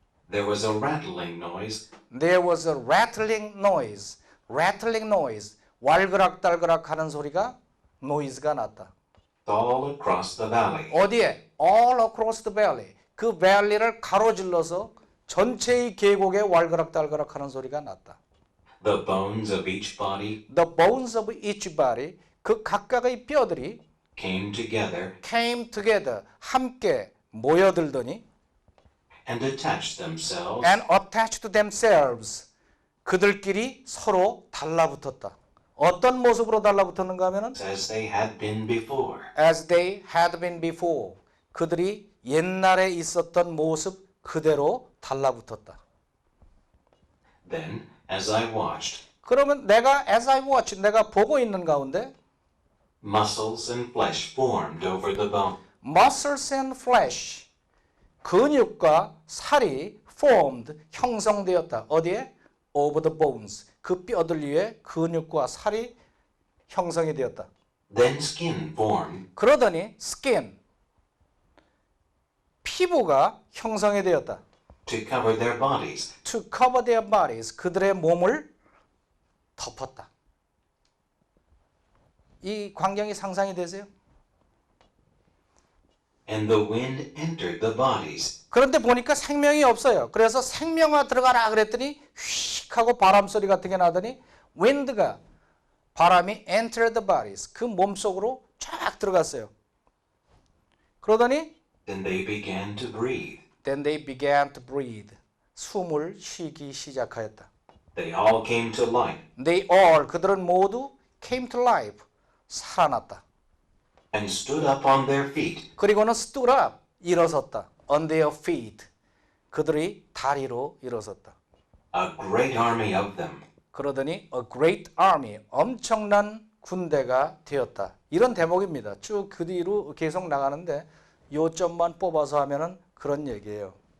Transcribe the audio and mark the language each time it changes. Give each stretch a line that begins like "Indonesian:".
English: There was a rattling noise. There was a rattling noise. Rattling noise.
Korean: 왈그락달그락 하는 소리가 noise가 났다.
English: All across the valley.
Korean: 어디에?
English: All across the valley.
Korean: 그 valley를 가로질러서 전체의 계곡에 왈그락달그락 하는 소리가 났다.
English: The bones of each body The bones of each body.
Korean: 그 각각의 뼈들이
English: came together.
Korean: 함께 모여들더니
English: and attached themselves and attached themselves.
Korean: 그들끼리 서로 달라붙었다. 어떤 모습으로 달라붙었는가 하면은
English: as they had been before. as they had been before.
Korean: 그들이 옛날에 있었던 모습 그대로 달라붙었다.
English: Then, as I watched,
Korean: 그러면 내가
English: as I watch,
Korean: 내가 보고 있는 가운데
English: muscles and flesh formed over the bone. muscles and flesh,
Korean: 근육과 살이
English: formed,
Korean: 형성되었다. 어디에?
English: over the bones,
Korean: 그 뼈들 위에 근육과 살이 형성이 되었다.
English: Then skin formed
Korean: 그러더니 skin, 피부가 형성이 되었다.
English: to cover their bodies. to cover their bodies,
Korean: 그들의 몸을 덮었다. 이 광경이 상상이 되세요?
English: And the wind entered the bodies,
Korean: 그런데 보니까 생명이 없어요. 그래서 생명아 들어가라 그랬더니 휙 하고 바람 소리 같은 게 나더니 wind가, 바람이
English: enter the bodies,
Korean: 그 몸속으로 쫙 들어갔어요. 그러더니
English: then they began to breathe. then they began to breathe,
Korean: 숨을 쉬기 시작하였다.
English: They all came to life They all,
Korean: 그들은 모두
English: came to life,
Korean: 살아났다.
English: and stood up on their feet.
Korean: 그리고는
English: stood up,
Korean: 일어섰다.
English: on their feet,
Korean: 그들이 다리로 일어섰다.
English: A great army of them.
Korean: 그러더니
English: a great army,
Korean: 엄청난 군대가 되었다. 이런 대목입니다. 쭉 그 뒤로 계속 나가는데 요점만 뽑아서 하면은 그런 얘기예요.